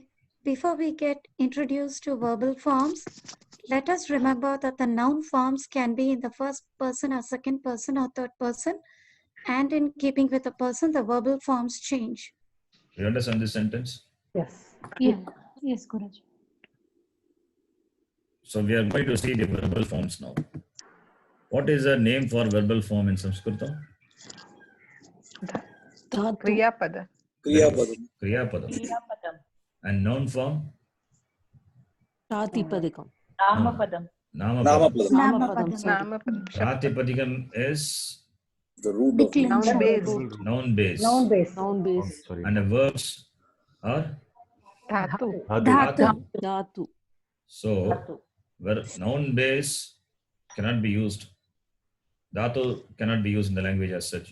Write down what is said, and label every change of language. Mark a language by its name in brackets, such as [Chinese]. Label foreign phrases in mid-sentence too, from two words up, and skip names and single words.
[English] Before we get introduced to verbal forms, let us remember that the noun forms can be in the first person or second person or third person, and in keeping with the person, the verbal forms change. You understand this sentence? Yes. Yes, Guruji. So we are going to see the verbal forms now. What is the name for verbal form in Sanskrit? Dhatu. Kriyapada. Kriyapadam. Kriyapadam. And noun form? Pratipadikam. Namapadam. Namapadam. Namapadam. Sorry. Namapadam. Pratipadikam is The root of Declension. Noun base. noun base. Noun base. Noun base. Sorry. And the verbs are Dhatu. Dhatu. Dhatu. so where noun base cannot be used. Dhatu cannot be used in the language as such.